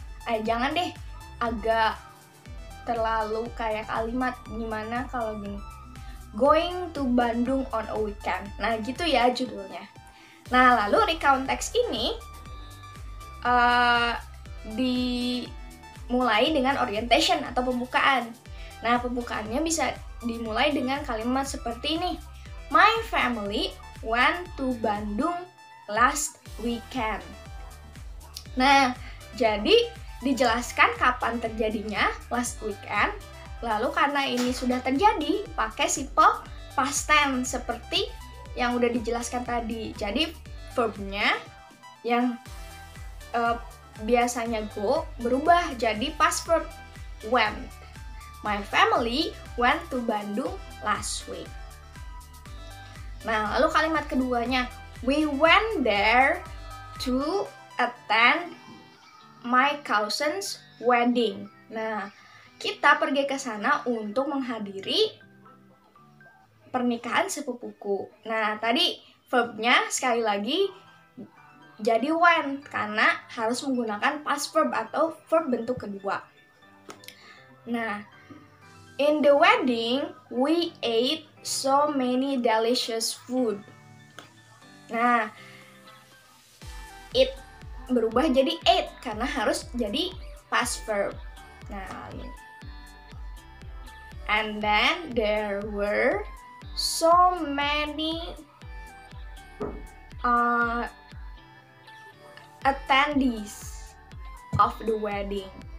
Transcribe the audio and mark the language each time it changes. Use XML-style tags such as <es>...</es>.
<id>Jangan deh agak terlalu kayak kalimat, gimana kalau gini,</id> <en>Going to Bandung on a weekend.</en> <id>Nah gitu ya judulnya. Nah lalu recount text ini dimulai dengan orientation atau pembukaan. Nah, pembukaannya bisa dimulai dengan kalimat seperti ini.</id> <en>My family went to Bandung last weekend.</en> <id>Nah, jadi dijelaskan kapan terjadinya</id> <en>last weekend.</en> <id>Lalu karena ini sudah terjadi, pakai simple past tense seperti yang udah dijelaskan tadi. Jadi verbnya yang biasanya go berubah jadi past verb went.</id> <en>My family went to Bandung last week.</en> <id>Nah, lalu kalimat keduanya,</id> <en>we went there to attend my cousin's wedding.</en> <id>Nah, kita pergi ke sana untuk menghadiri pernikahan sepupuku. Nah, tadi verbnya sekali lagi jadi went karena harus menggunakan past verb atau verb bentuk kedua.</id> <en>Nah, in the wedding we ate so many delicious food. Nah, it</en> <id>berubah jadi ate karena harus jadi past verb.</id> <en>Nah, and then there were so many attendees of the wedding.</en>